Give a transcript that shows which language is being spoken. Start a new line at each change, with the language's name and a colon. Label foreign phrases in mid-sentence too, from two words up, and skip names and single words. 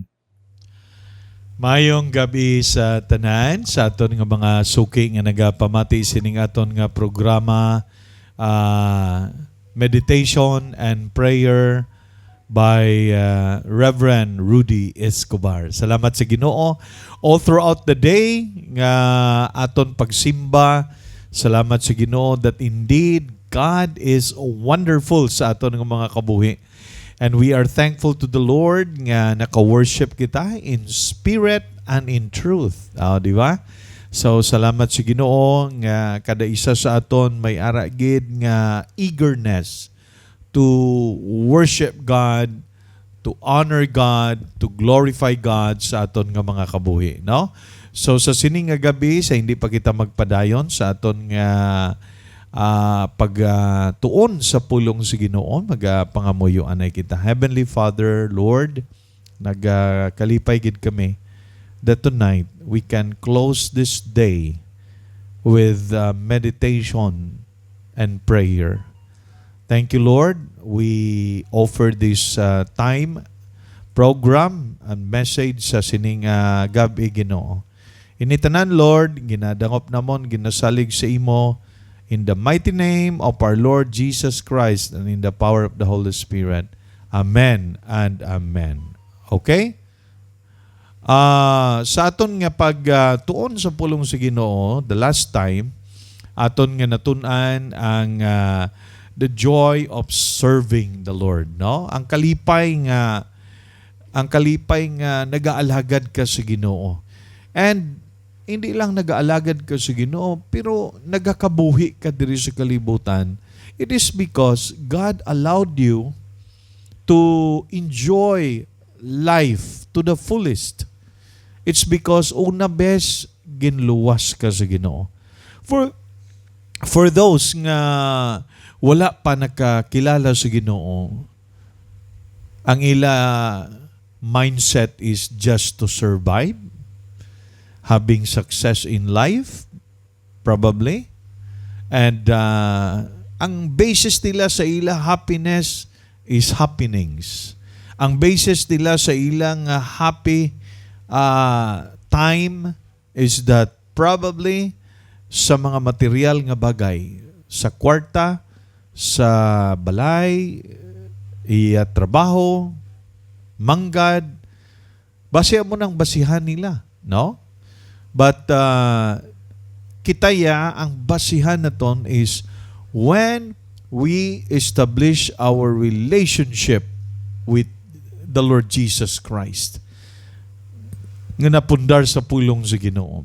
Hiligaynon: Mayong gabi sa tanan, sa aton nga mga suki nga nagapamati sining aton nga programa,
English: Meditation and Prayer by Reverend Rudy Escobar.
Hiligaynon: Salamat sa Ginoo.
English: All throughout the day
Hiligaynon: nga aton pagsimba, salamat sa Ginoo
English: that indeed God is wonderful
Hiligaynon: sa aton nga mga kabuhi.
English: And we are thankful to the Lord nga
Hiligaynon: naka-worship kita
English: in spirit and in truth.
Hiligaynon: Di ba? So salamat sa Ginoo nga kada isa sa aton may ara gid nga
English: eagerness to worship God, to honor God, to glorify God
Hiligaynon: sa aton nga mga kabuhi, no? So sa sining nga gabi sa hindi pa kita magpadayon sa aton nga pagtuon sa pulong sa Ginoo, magapangamuyo anay kita.
English: Heavenly Father, Lord,
Hiligaynon: nagkalipay gid kami
English: that tonight we can close this day with meditation and prayer. Thank you, Lord. we offer this time, program, and message
Hiligaynon: sa sining gabi, Ginoo. Initanan, Lord, ginadangop namon, ginasalig sa imo,
English: in the mighty name of our Lord Jesus Christ and in the power of the Holy Spirit. Amen and amen. Okay?
Hiligaynon: Sa aton nga tuon sa pulong sa Ginoo,
English: the last time,
Hiligaynon: aton nga natun-an ang
English: the joy of serving the Lord,
Hiligaynon: no? Ang kalipay nga nagaalagad ka sa Ginoo. And hindi lang nagaalagad ka sa Ginoo, pero nagakabuhi ka diri sa kalibutan.
English: It is because God allowed you to enjoy life to the fullest. It's because
Hiligaynon: una bes ginluwas ka sa Ginoo.
English: For those
Hiligaynon: nga wala pa nakakilala sa Ginoo, ang ila
English: mindset is just to survive, having success in life, probably.
Hiligaynon: And ang basis nila sa ila happiness
English: is happenings.
Hiligaynon: Ang basis nila sa ilang
English: happy time is that probably
Hiligaynon: sa mga material nga bagay, sa kwarta, sa balay, trabaho, manggad, basihan mo ng basihan nila, no?
English: But
Hiligaynon: kitaya, ang basihan na ton
English: is when we establish our relationship with the Lord Jesus Christ,
Hiligaynon: nga napundar sa pulong sa Ginoo.